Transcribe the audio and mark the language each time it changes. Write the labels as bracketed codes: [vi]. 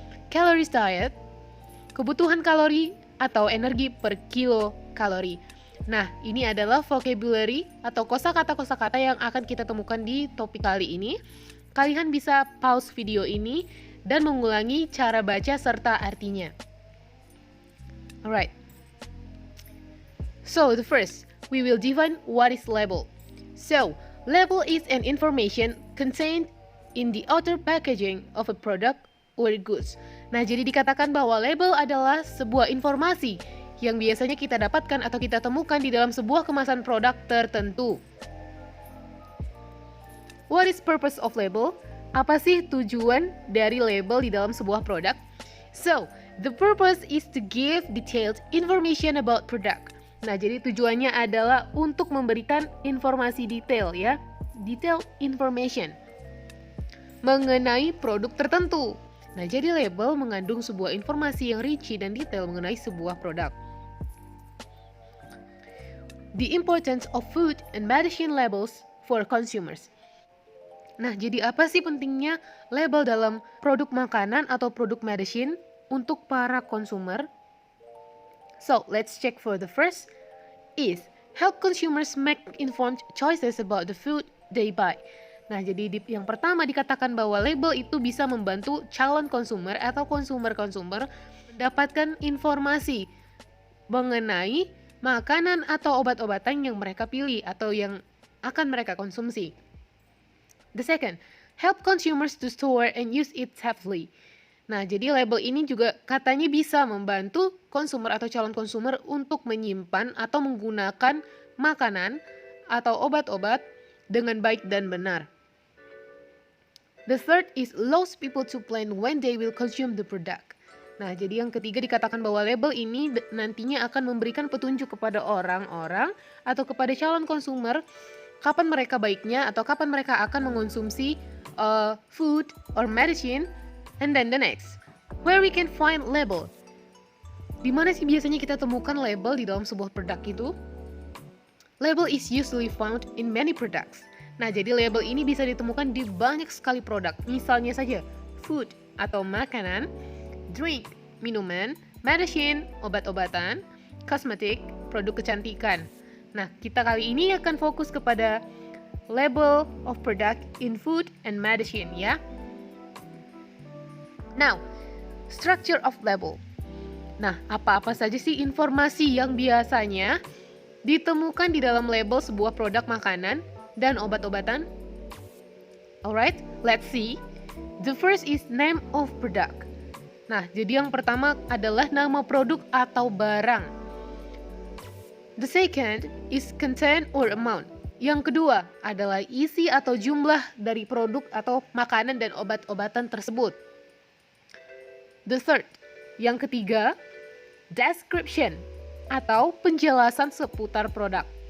[id] Calories diet, kebutuhan kalori atau energi per kilo kalori. Nah, ini adalah vocabulary atau kosakata-kosakata yang akan kita temukan di topik kali ini. Kalian bisa pause video ini dan mengulangi cara baca serta artinya. [en] Alright. So, the first, we will define what is label. So, label is an information contained in the outer packaging of a product or goods. [id] Nah, jadi dikatakan bahwa label adalah sebuah informasi yang biasanya kita dapatkan atau kita temukan di dalam sebuah kemasan produk tertentu. [en] What is purpose of label? [id] Apa sih tujuan dari label di dalam sebuah produk? [en] So, the purpose is to give detailed information about product. [id] Nah, jadi tujuannya adalah untuk memberikan informasi detail ya, [en] detailed information [id] mengenai produk tertentu. Nah, jadi label mengandung sebuah informasi yang rinci dan detail mengenai sebuah produk. [en] The importance of food and medicine labels for consumers. [id] Nah, jadi apa sih pentingnya label dalam produk makanan atau produk medicine untuk para konsumer? [en] So, let's check for the first is help consumers make informed choices about the food they buy. [id] Nah, jadi yang pertama dikatakan bahwa label itu bisa membantu calon konsumer atau konsumer-konsumer mendapatkan informasi mengenai makanan atau obat-obatan yang mereka pilih atau yang akan mereka konsumsi. [en] The second, help consumers to store and use it safely. [id] Nah, jadi label ini juga katanya bisa membantu konsumer atau calon konsumer untuk menyimpan atau menggunakan makanan atau obat-obat dengan baik dan benar. [en] The third is allows people to plan when they will consume the product. [id] Nah, jadi yang ketiga dikatakan bahwa label ini nantinya akan memberikan petunjuk kepada orang-orang atau kepada calon konsumer kapan mereka baiknya atau kapan mereka akan mengonsumsi [en] food or medicine. And then the next, where we can find label. [id] Di mana sih biasanya kita temukan label di dalam sebuah produk itu? [en] Label is usually found in many products. [id] Nah, jadi label ini bisa ditemukan di banyak sekali produk. Misalnya saja, food atau makanan, drink, minuman, medicine, obat-obatan, kosmetik, produk kecantikan. Nah, kita kali ini akan fokus kepada [en] label of product in food and medicine [id] ya. [en] Now, structure of label. [id] Nah, apa-apa saja sih informasi yang biasanya ditemukan di dalam label sebuah produk makanan dan obat-obatan? [en] Alright, let's see. The first is name of product. [id] Nah, jadi yang pertama adalah nama produk atau barang. [en] The second is content or amount. [id] Yang kedua adalah isi atau jumlah dari produk atau makanan dan obat-obatan tersebut. [en] The third, [id] yang ketiga, description atau penjelasan seputar produk.